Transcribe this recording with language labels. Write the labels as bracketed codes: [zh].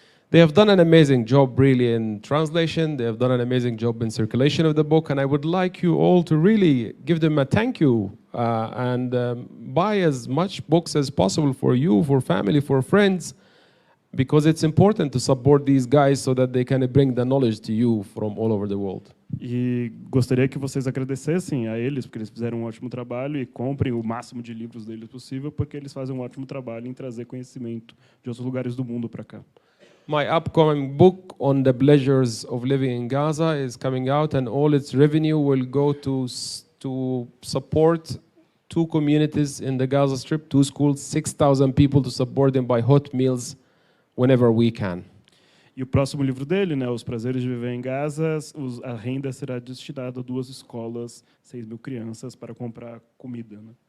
[en] They have done an amazing job really in translation. They have done an amazing job in circulation of the book. And I would like you all to really give them a thank you and buy as much books as possible for you, for family, for friends, because it's important to support these guys so that they can bring the knowledge to you from all over the world. [pt] E gostaria que vocês agradecessem a eles, porque eles fizeram um ótimo trabalho e comprem o máximo de livros deles possível, porque eles fazem um ótimo trabalho em trazer conhecimento de outros lugares do mundo para cá. [en] My upcoming book on the pleasures of living in Gaza is coming out, and all its revenue will go to support 2 communities in the Gaza Strip, 2 schools, 6,000 people to support them by hot meals whenever we can. [pt] E o próximo livro dele, Os Prazeres de Viver em Gaza, a renda será destinada a 2 escolas, 6.000 crianças para comprar comida.